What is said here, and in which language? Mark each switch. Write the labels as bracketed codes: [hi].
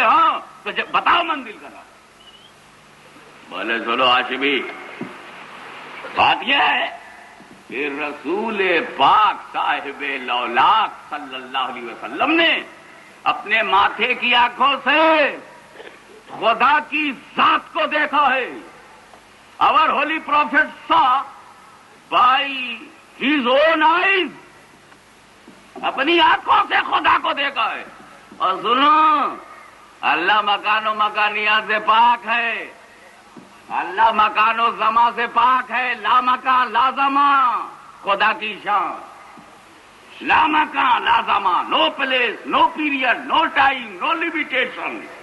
[ur] ہاں تو بتاؤ منزل کا نام. بولے چلو ہاشمی، بات یہ ہے کہ رسول پاک صاحب لولاک صلی اللہ علیہ وسلم نے اپنے ماتھے کی آنکھوں سے خدا کی ذات کو دیکھا ہے. [en] Our holy prophet saw by his own eyes. [ur] اپنی آنکھوں سے خدا کو دیکھا ہے. اور سنو، اللہ مکان و مکانیات سے پاک ہے، اللہ مکان و زمان سے پاک ہے. لا مکان لا زمان خدا کی شان. لا مکان لا زمان، [en] No place, no period, no time, no limitation.